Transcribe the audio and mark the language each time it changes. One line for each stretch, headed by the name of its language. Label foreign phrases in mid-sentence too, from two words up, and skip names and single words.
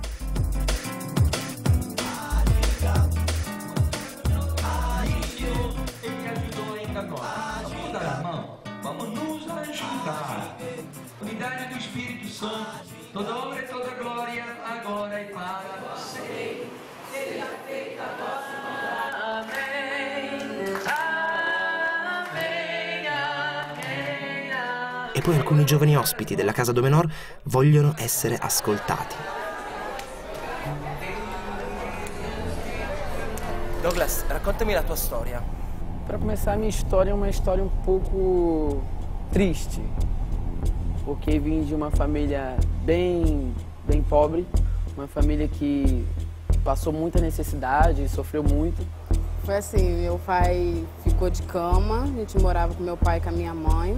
Portuguese: Unidade do Espírito Santo, toda honra e toda glória, agora e para sempre. Seja feita a vossa vontade. Amém. Amém. Amém.
Italian: E poi alcuni giovani ospiti della Casa Domenor vogliono essere ascoltati. Douglas, raccontami la tua storia.
Portuguese: Para começar, a minha história é uma história um pouco triste, porque vim de uma família bem pobre, uma família que passou muita necessidade, sofreu muito. Foi assim, meu pai ficou de cama, a gente morava com meu pai e com a minha mãe.